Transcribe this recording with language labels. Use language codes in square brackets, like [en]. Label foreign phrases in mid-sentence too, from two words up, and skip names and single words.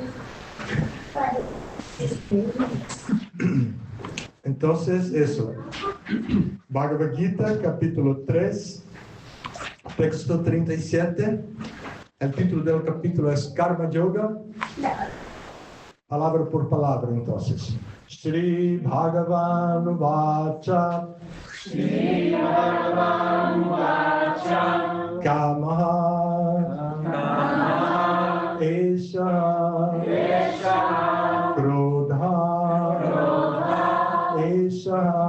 [es] Entonces, eso. Bhagavad Gita, capítulo 3, texto 37. El título del capítulo es Karma Yoga. Palabra por palabra, entonces. [sa] Shri Bhagavan Vacha. Shri Bhagavan Vacha. Kamaha. Esha. Krodha. Esha.